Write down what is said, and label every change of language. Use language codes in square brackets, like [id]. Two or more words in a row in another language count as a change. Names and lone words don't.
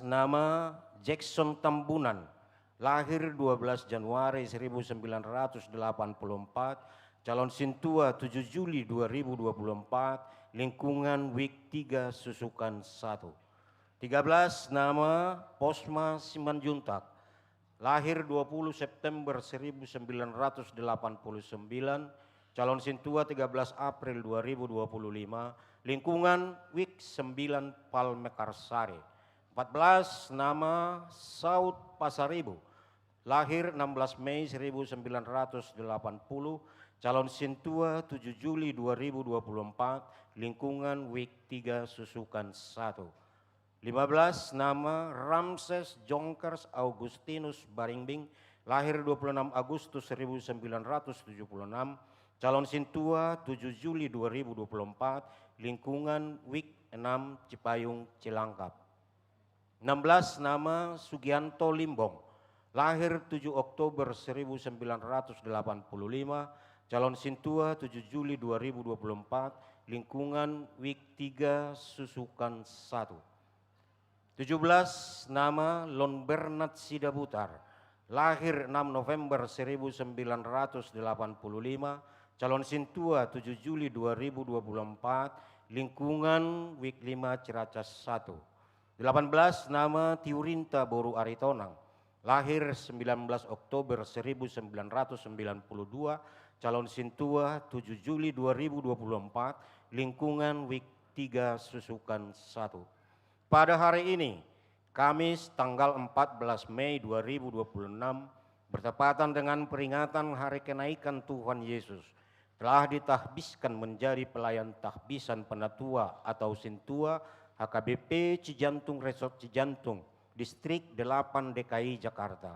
[id] Nama Jackson Tambunan, lahir 12 Januari 1984, calon Sintua 7 Juli 2024, lingkungan WIK 3 Susukan 1. 13. Nama Posma Simanjuntak, lahir 20 September 1989, Calon Sintua 13 April 2025, lingkungan WIK 9 Palmekarsari. 14 nama Saud Pasaribu, lahir 16 Mei 1980, calon Sintua 7 Juli 2024, lingkungan WIK 3 Susukan 1. 15 nama Ramses Jonkers Augustinus Baringbing, lahir 26 Agustus 1976, calon Sintua 7 Juli 2024, lingkungan WIK 6 Cipayung Cilangkap. 16 nama Sugianto Limbong, lahir 7 Oktober 1985, calon Sintua 7 Juli 2024, lingkungan WIK 3 Susukan 1. 17 nama Lon Bernard Sidabutar, lahir 6 November 1985, calon Sintua 7 Juli 2024, lingkungan WIK 5 Ciracas 1. 18 nama Tiurinta Boru Aritonang, lahir 19 Oktober 1992, calon Sintua 7 Juli 2024, lingkungan WIK 3 Susukan 1. Pada hari ini, Kamis tanggal 14 Mei 2026, bertepatan dengan peringatan Hari Kenaikan Tuhan Yesus, telah ditahbiskan menjadi pelayan tahbisan Penatua atau Sintua HKBP Cijantung Resort Cijantung, Distrik 8 DKI Jakarta.